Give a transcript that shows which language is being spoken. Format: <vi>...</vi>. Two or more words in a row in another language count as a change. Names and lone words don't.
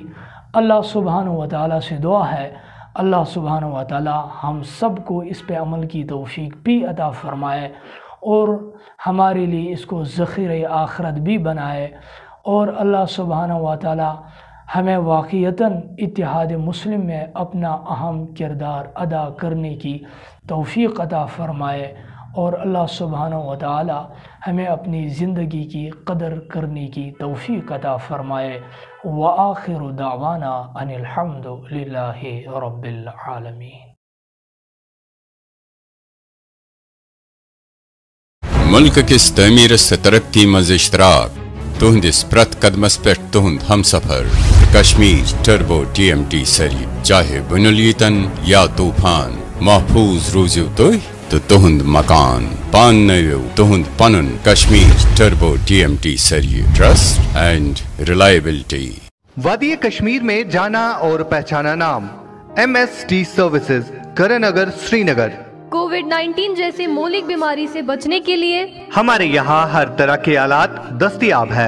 <ur>اللہ سبحانہ و تعالیٰ سے دعا ہے اللہ سبحانہ و تعالیٰ ہم سب کو اس پہ عمل کی توفیق بھی عطا فرمائے اور ہمارے لیے اس کو ذخیرہ آخرت بھی بنائے، اور اللہ سبحانہ و تعالیٰ ہمیں واقعتاً اتحاد مسلم میں اپنا اہم کردار ادا کرنے کی توفیق عطا فرمائے، اور اللہ سبحانہ و تعالی ہمیں اپنی زندگی کی قدر کرنے کی توفیق عطا فرمائے۔</ur> <ar>وآخر دعوانا ان الحمد للہ رب العالمین۔</ar> <ks>ملک کس تعمیر سے ترقی مز اشتراک تہندس پرت قدمس پہ تہند ہم سفر کشمیر ٹربو TMT سری، چاہے بنیلیتن یا طوفان، محفوظ روزیو تو تہند مکان پان نو تہند پنن کشمیر ٹربو TMT سری،</ks> <en>Trust and Reliability.</en> <ur>وادی کشمیر میں جانا اور پہچانا نام MST سروسز، کرن نگر، سری نگر۔ کووڈ-19 جیسے مولک بیماری سے بچنے کے لیے ہمارے یہاں ہر طرح کے آلات دستیاب ہے۔</ur>